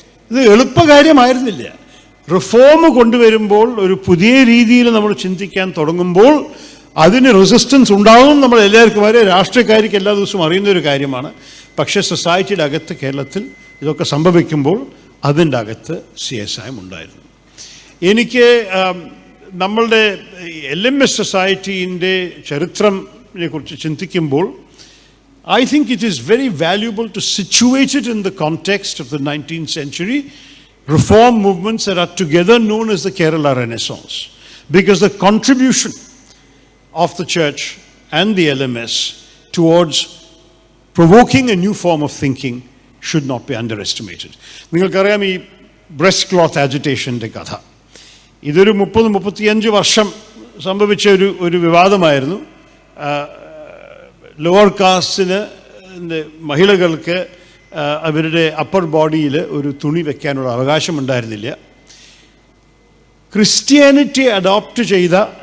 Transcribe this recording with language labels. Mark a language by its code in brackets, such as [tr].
[ml] ഇത് എളുപ്പകാര്യമായിരുന്നില്ല. റിഫോം കൊണ്ടുവരുമ്പോൾ, ഒരു പുതിയ രീതിയിൽ നമ്മൾ ചിന്തിക്കാൻ തുടങ്ങുമ്പോൾ അതിന് റെസിസ്റ്റൻസ് ഉണ്ടാവും. നമ്മൾ എല്ലാവർക്കും വരെ രാഷ്ട്രീയക്കാർക്ക് എല്ലാ ദിവസവും അറിയുന്ന ഒരു കാര്യമാണ്. പക്ഷേ സൊസൈറ്റിയുടെ അകത്ത് കേരളത്തിൽ ഇതൊക്കെ സംഭവിക്കുമ്പോൾ അതിൻ്റെ അകത്ത് CSI ഉണ്ടായിരുന്നു. എനിക്ക് നമ്മളുടെ LMS സൊസൈറ്റീൻ്റെ ചരിത്രത്തിനെ കുറിച്ച് ചിന്തിക്കുമ്പോൾ [en] I think it is very valuable to situate it in the context of the 19th century reform movements that are together known as the Kerala Renaissance, because the contribution of the church and the LMS towards provoking a new form of thinking should not be underestimated. [ml] നിങ്ങൾക്കറിയാം ഈ breast cloth ആജിറ്റേഷൻ്റെ കഥ. ഇതൊരു 30-35 വർഷം സംഭവിച്ച ഒരു വിവാദമായിരുന്നു. Lower കാസ്റ്റിന് മഹിളകൾക്ക് അവരുടെ upper ബോഡിയിൽ ഒരു തുണി വെക്കാനുള്ള അവകാശം ഉണ്ടായിരുന്നില്ല. ക്രിസ്ത്യാനിറ്റി അഡോപ്റ്റ് ചെയ്ത